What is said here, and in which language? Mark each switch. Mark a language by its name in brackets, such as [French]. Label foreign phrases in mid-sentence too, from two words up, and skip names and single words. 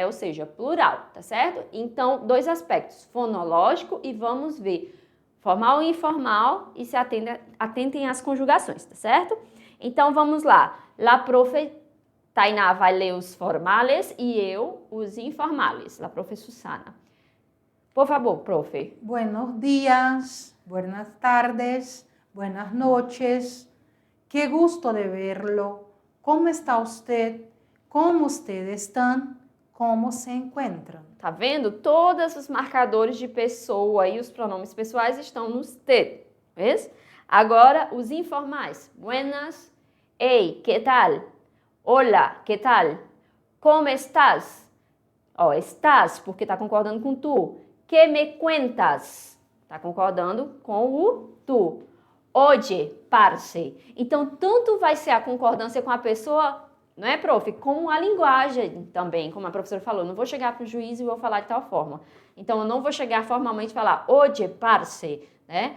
[Portuguese] Ou seja, plural, tá certo? Então, dois aspectos, fonológico e vamos ver formal e informal e se atentem às conjugações, tá certo? Então, vamos lá. La profe Tainá vai ler os formales e eu os informales. La profe Susana. Por favor, profe. [Spanish] Buenos días, buenas tardes, buenas noches. Qué gusto de verlo. ¿Cómo está usted? ¿Cómo ustedes están? ¿Cómo se encuentran? [Portuguese] Tá vendo? Todos os marcadores de pessoa e os pronomes pessoais estão no usted. Vês? Agora, os informais. [Spanish] Buenas. Hey, ¿qué tal? Hola, ¿qué tal? ¿Cómo estás? [Portuguese] Ó, estás, porque tá concordando com tu. [Spanish] ¿Qué me cuentas? [Portuguese] Tá concordando com o tu. [Spanish] Oye, parce. [Portuguese] Então, tanto vai ser a concordância com a pessoa, não é, prof? Com a linguagem também, como a professora falou. Não vou chegar para o juiz e vou falar de tal forma. Então, eu não vou chegar formalmente e falar, [Spanish] oye, parce, [Portuguese] né?